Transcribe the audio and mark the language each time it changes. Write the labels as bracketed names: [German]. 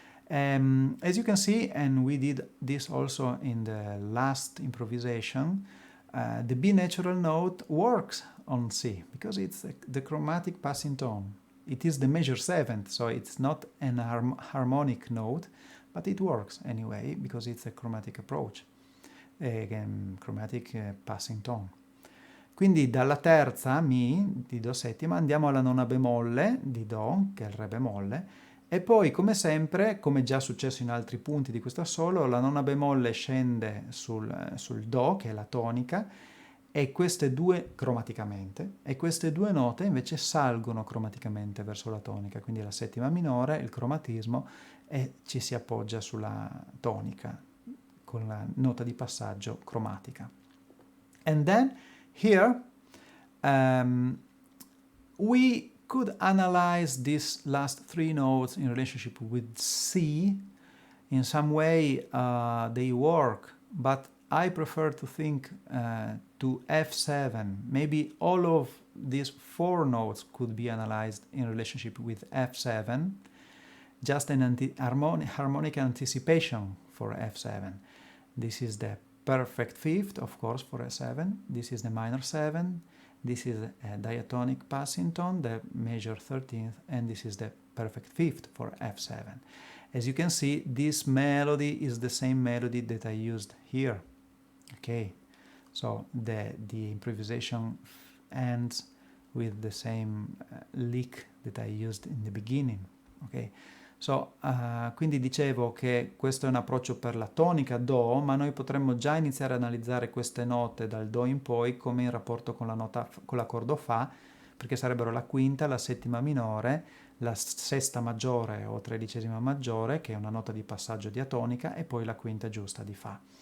[English] As you can see, and we did this also in the last improvisation, the B natural note works on C because it's the chromatic passing tone. It is the major seventh, so it's not an harmonic note, but it works anyway because it's a chromatic approach, again, chromatic passing tone. [Italian] Quindi dalla terza, Mi, di Do settima, andiamo alla nona bemolle di Do, che è il Re bemolle, e poi, come sempre, come già successo in altri punti di questo assolo, la nona bemolle scende sul Do, che è la tonica, e queste due cromaticamente, e queste due note invece salgono cromaticamente verso la tonica, quindi la settima minore, il cromatismo, e ci si appoggia sulla tonica con la nota di passaggio cromatica. [English] And then here we could analyze these last three notes in relationship with C. In some way they work, but I prefer to think to F7. Maybe all of these four notes could be analyzed in relationship with F7, just an harmonic anticipation for F7. This is the perfect fifth, of course, for A7. This is the minor 7. This is a diatonic passing tone, the major 13th, and this is the perfect fifth for F7. As you can see, this melody is the same melody that I used here. Okay, so the improvisation ends with the same lick that I used in the beginning. Okay, so [Italian] quindi dicevo che questo è un approccio per la tonica Do, ma noi potremmo già iniziare ad analizzare queste note dal Do in poi come in rapporto con l'accordo Fa, perché sarebbero la quinta, la settima minore, la sesta maggiore o tredicesima maggiore, che è una nota di passaggio diatonica, e poi la quinta giusta di Fa.